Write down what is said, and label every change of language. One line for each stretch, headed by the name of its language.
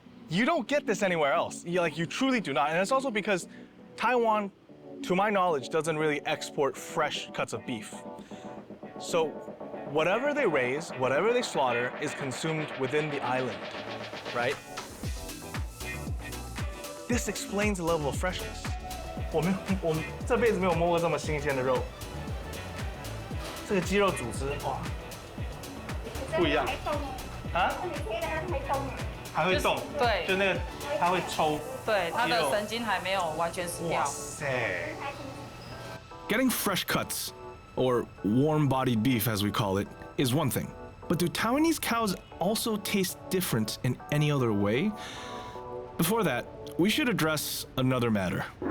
English: You don't get this anywhere else. You truly do not. And it's also because Taiwan, to my knowledge, doesn't really export fresh cuts of beef. So whatever they raise, whatever they slaughter is consumed within the island, right? This explains the level of freshness.
Chinese: 我们这辈子没有摸过这么新鲜的肉。这个鸡肉组织哇，不一样啊？还会动？对，就那个它会抽。对，它的神经还没有完全死掉。哇塞
English: Getting fresh cuts, or warm-bodied beef as we call it, is one thing. But do Taiwanese cows also taste different in any other way? Before that, we should address another matter.